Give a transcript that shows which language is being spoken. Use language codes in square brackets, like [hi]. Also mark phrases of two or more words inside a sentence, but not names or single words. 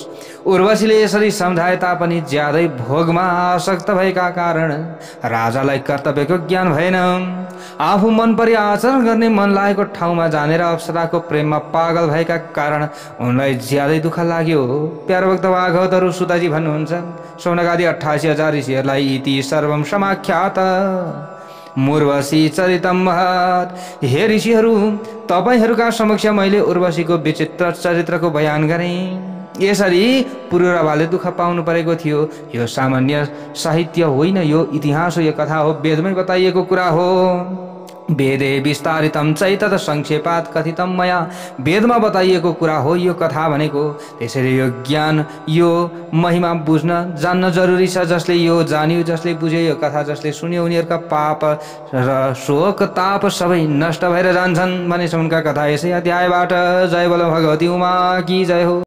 [ne] उर्वशीले यसरी सम्झाए तापनि ज्यादै भोगमा आसक्त भएका कारण राजालाई कर्तव्यको ज्ञान भएन। आफू मन परी आचरण गर्ने, मन लागेको ठाउँमा जानेर अप्सराको प्रेममा पागल भएका कारण उनलाई ज्यादै दुःख लाग्यो। प्यारभक्त भागवतहरू सुताजी भन्नुहुन्छ, शौनकादि 88,000 ऋषिहरूलाई [sa] इति सर्वम समाख्यात उर्वशी चरितम महत्। [ne] हे ऋषिहरू, तपाईहरूका समक्ष मैले उर्वशीको विचित्र चरित्रको बयान गरेँ। यसरी पुरुरवाले दुःख पाउनु परेको थियो। यो सामान्य साहित्य होइन, यो इतिहास हो, यो कथा हो, वेदमै बताइएको कुरा हो। [sa] वेदे विस्तारितम चैतत संक्षेपात कथितम मया। [ne] वेदमा बताइएको कुरा हो यो कथा भनेको। त्यसैले यो ज्ञान, यो महिमा बुझ्न जान्न जरुरी छ। जसले यो जान्यो, जसले बुझ्यो, यो कथा जसले सुन्यो, उनीहरूका पाप र शोक ताप सबै नष्ट भएर जान्छन् भनेछ उनका कथा यसै अध्यायबाट। [hi] जय बोलो भगवती उमा की जय हो।